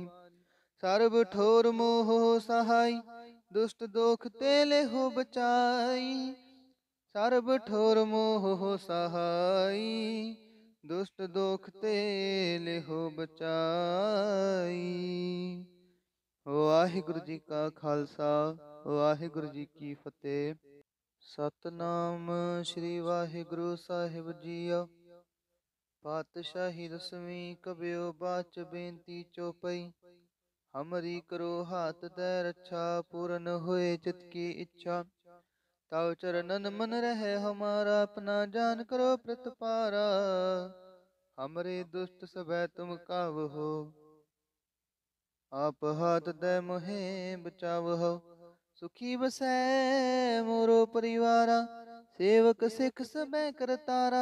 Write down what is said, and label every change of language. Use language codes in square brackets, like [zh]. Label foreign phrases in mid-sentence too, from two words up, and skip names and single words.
[bra] सर्व ठोर मोह सहाय, दुष्ट दोख ते लिहो बचाई। सर्व ठोर मोह सहाय, दुष्ट दोख ते लिहो बचाई। [pa] ਵਾਹਿਗੁਰੂ ਜੀ ਕਾ ਖਾਲਸਾ, ਵਾਹਿਗੁਰੂ ਜੀ ਕੀ ਫਤਿਹ। ਸਤਨਾਮ ਸ੍ਰੀ ਵਾਹਿਗੁਰੂ ਸਾਹਿਬ ਜੀਓ। ਪਾਤਸ਼ਾਹੀ ਦਸਵੀਂ ਕਬਿਓ ਬਾਚ ਬੇਨਤੀ ਚੋਪਈ। [bra] ਹਮਰੀ ਕਰੋ ਹਾਥ ਦੈ ਰੱਛਾ, ਪੂਰਨ ਹੋਏ ਚਿਤ ਕੀ ਇੱਛਾ। ਤਵ ਚਰਨਨ मन रहे हमारा, अपना जान करो प्रतिपारा। हमरे दुष्ट सबै तुम कावहो, आप हाथ दे मोहे बचावहो। सुखी बसै मोरो परिवारा, सेवक सिख सबै करतारा।